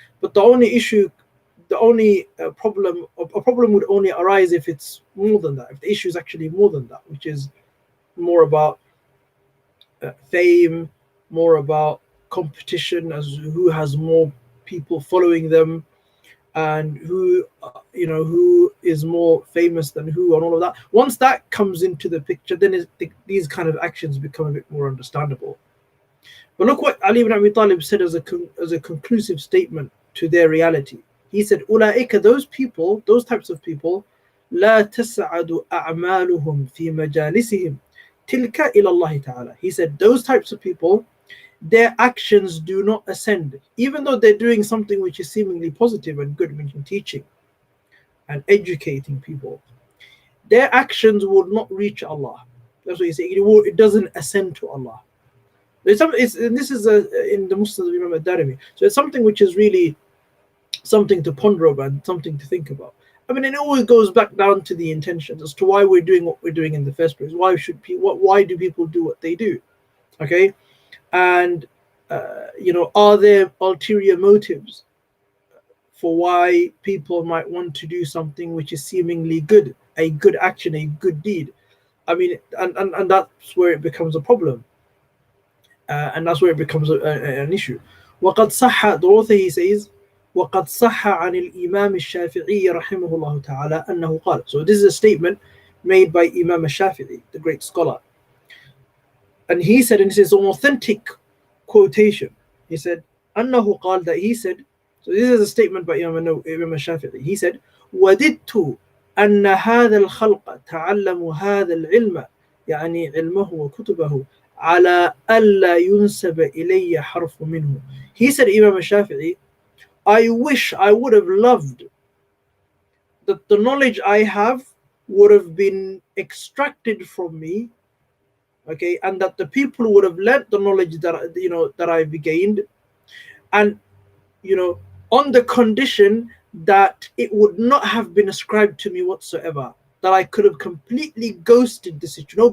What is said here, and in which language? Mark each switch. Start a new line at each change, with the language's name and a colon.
English: But a problem would only arise if it's more than that, if the issue is actually more than that, which is more about fame, more about competition, as who has more people following them, and who is more famous than who, and all of that. Once that comes into the picture, then these kind of actions become a bit more understandable. But look what Ali ibn Abi Talib said as a conclusive statement to their reality. He said, "Ulaika, those types of people,
Arabic: لا تسعد أعمالهم في مجالسهم تلك إلى الله تعالى."
English: He said, those types of people, their actions do not ascend, even though they're doing something which is seemingly positive and good, meaning teaching and educating people. Their actions would not reach Allah. That's what he's saying. It doesn't ascend to Allah. This is in the Musnad of Imam ad-Darimi. So it's something which is really something to ponder over and something to think about. I mean, it always goes back down to the intentions as to why we're doing what we're doing in the first place. Why do people do what they do? Okay, and are there ulterior motives for why people might want to do something which is seemingly good, a good action, a good deed? I mean, and that's where it becomes a problem, and that's where it becomes an issue.
Arabic: وقد صح,
English: the author, he says,
Arabic: وقد صح عن الإمام الشافعي رحمه الله تعالى أنه قال.
English: So this is a statement made by Imam al-Shafi'i, the great scholar. And he said, and this is an authentic quotation. He said,
Arabic: أنه قال,
English: that he said, so this is a statement by Imam al-Shafi'i. He said,
Arabic: وَدِدْتُ أن هذا الخلق تعلموا هذا العلم يعني علمه وكتبه على ألا ينسب إلي حرف منه.
English: He said, Imam al-Shafi'i, I wish I would have loved that the knowledge I have would have been extracted from me, okay, and that the people would have learnt the knowledge that I've gained, and on the condition that it would not have been ascribed to me whatsoever, that I could have completely ghosted the situation.